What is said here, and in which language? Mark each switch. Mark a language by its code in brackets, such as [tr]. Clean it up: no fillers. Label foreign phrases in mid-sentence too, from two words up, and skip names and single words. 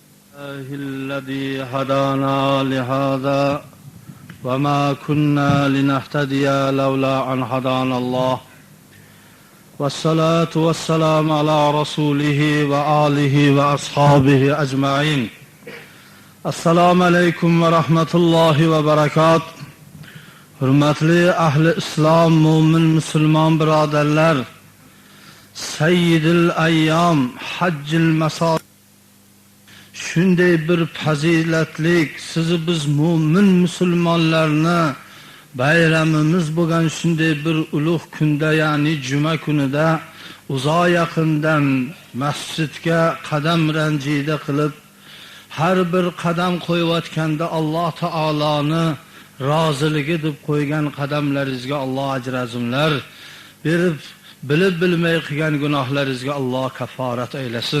[ar] الذي هدانا لهذا وما كنا لنهتدي لولا أن هدانا الله والصلاة والسلام على رسوله وآله وأصحابه أجمعين. السلام عليكم ورحمة الله وبركاته. [uz] Hurmatli ahli islom, mo'min musulmon birodarlar, [ar] سيد الأيام, [uz] hajjil masol. Shunday bir fazilatlik, sizni biz mo'min musulmonlarni bayramimiz bo'lgan shunday bir ulug' kunda, ya'ni juma kunida uzoq yaqindan masjidga qadam ranjida qilib har bir qadam qo'yayotganda Alloh taoloni roziligi deb qo'ygan qadamlaringizga Alloh ajr azimlar berib, bilib bilmay qilgan gunohlaringizga Alloh kaforat aylasin.